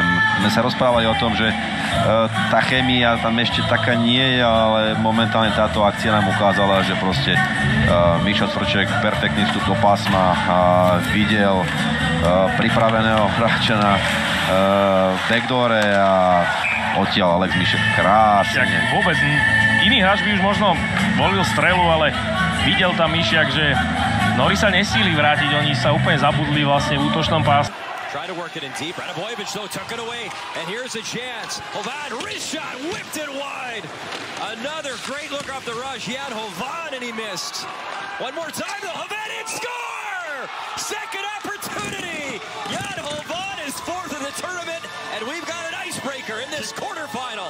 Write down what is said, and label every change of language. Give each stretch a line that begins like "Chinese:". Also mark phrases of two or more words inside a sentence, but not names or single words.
Slovak: My sa rozprávali o tom, že tá chémia tam ešte taká nie je, ale momentálne táto akcia nám ukázala, že proste Mišo Cvrček perfektný vstup do pásma videl pripraveného hráča na backdoore a odtiaľ Alex Mišek krásne. Vôbec iný hráč by už možno volil strelu, ale videl tam Mišiak, že Nori sa nesíli vrátiť, oni sa úplne zabudli vlastne v útočnom pásu.
English: Try to work it in deep. Radovojevic though took it away, and here's a chance. Hovan, wrist shot, whipped it wide. Another great look off the rush. He had Hovan and he missed. One more time, though. Hovan hit, score! Second opportunity. Jan Hovan is 4th in the tournament, and we've got an icebreaker in this quarterfinal.